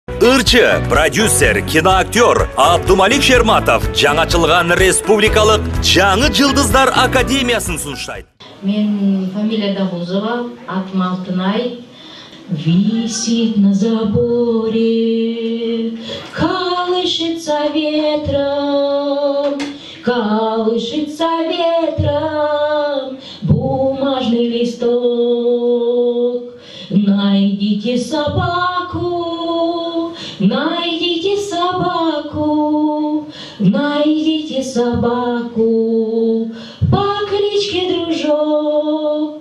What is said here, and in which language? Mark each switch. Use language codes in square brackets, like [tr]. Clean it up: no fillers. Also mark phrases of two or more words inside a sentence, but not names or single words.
[ky] Ырчы, продюсер, киноактер Абдумалик Шерматов жаңачылган республикалык Жаңы Жылдыздар Академиясын сунуштайт. Мен фамилия Давузова, атым Алтынай. [ru] Висит на заборе, колышется ветром, бумажный листок. Найдите собаку, найдите собаку, найдите собаку по кличке Дружок.